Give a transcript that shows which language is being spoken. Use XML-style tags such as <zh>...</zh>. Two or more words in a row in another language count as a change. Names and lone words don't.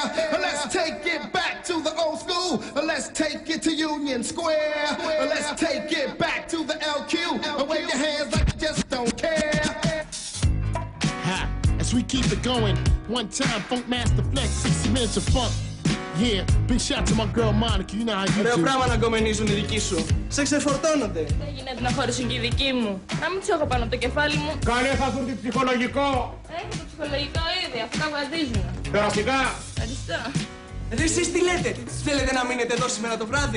<el>Let's take it back to the old school. Let's take it to Union Square. Let's take it back to the LQ. Wave your hands like you just don't care. As we keep it going, one time Funk Master Flex, 60 minutes of funk. Yeah, big shout to my girl Monica, you know how you do. Ωραίο πράγμα να γκομενίζουν οι δικοί σου. Σε ξεφορτώνονται. Δεν γίνεται να χωρίσουν και οι δικοί μου. Να μην τους έχω πάνω από το κεφάλι μου. Καλέ θα έρθουν ψυχολογικό. Έχω το ψυχολογικό ήδη, αυτά βαδίζουν. Περαστικά. Ευχαριστώ. Εσείς τι λέτε, θέλετε να μείνετε εδώ σήμερα το βράδυ?</el>